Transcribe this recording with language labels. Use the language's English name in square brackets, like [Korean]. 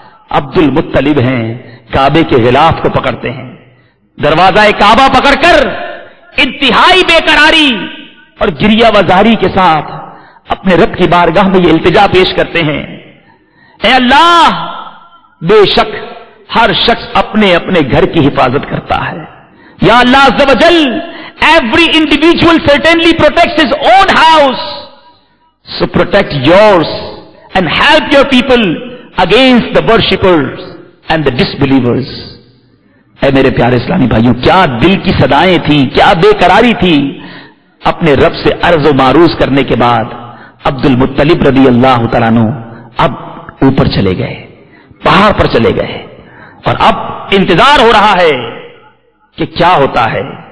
[Hindi] अब्दुल मुत्तलिब हैं, काबे के गिलाफ को पकड़ते हैं, दरवाजा काबा पकड़कर इंतहाई बेकरारी और गिरिया वजारी के साथ अपने रब की बारगाह में ये इल्तिजा पेश करते हैं, ऐ अल्लाह, बेशक हर शख्स अपने अपने घर की हिफाजत करता है। [English] या अल्लाह अज़्ज़ व जल, every individual certainly protects his own house, so protect yours and help your people against the worshippers and the disbelievers. [Hindi] ऐ मेरे प्यारे इस्लामी भाइयों, क्या दिल की सदाएं थी, क्या बेकरारी थी। अपने रब से अर्ज व मारूज करने के बाद अब्दुल मुत्तलिब रज़ी अल्लाह तआला अन्हु अब ऊपर चले गए, पहाड़ पर चले गए, और अब इंतजार हो रहा है कि क्या होता है।